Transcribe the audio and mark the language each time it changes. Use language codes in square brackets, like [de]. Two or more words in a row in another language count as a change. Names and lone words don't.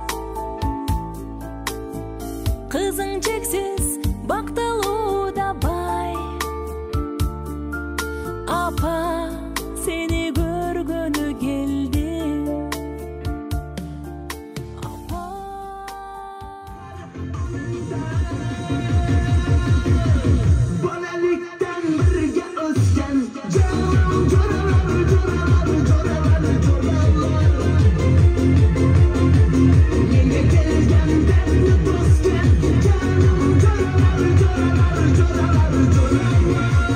[ky] Кызың чексиз, бактылуу да бай. Апа, сени көргөнү келдим. Апа. [uz] Bolalikdan birga o'sgan jo'ralar, jo'ralar, jo'ralar, jo'ralar, jo'ralar. Menga kelgan dardni bosgan jo'ralar, jo'ralar, jo'ralar, jo'ralar, jo'ralar.